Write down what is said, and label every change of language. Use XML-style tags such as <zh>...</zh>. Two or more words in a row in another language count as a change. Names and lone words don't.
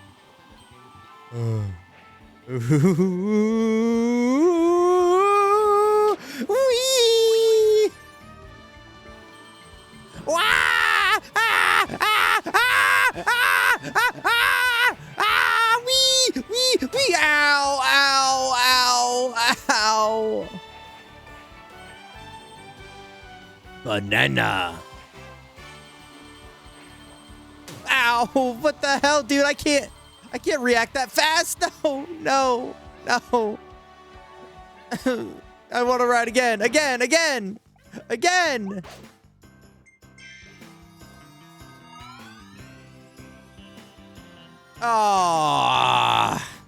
<en>Wee! Wah! Ah! Ah! Ah! Ah! Ah! Ah! Wee! Wee! Wee! Ow! Ow! Ow! Ow! Banana. Ow! What the hell, dude? I can't react that fast. No, no, no. I want to ride again. Again. Ah.</en>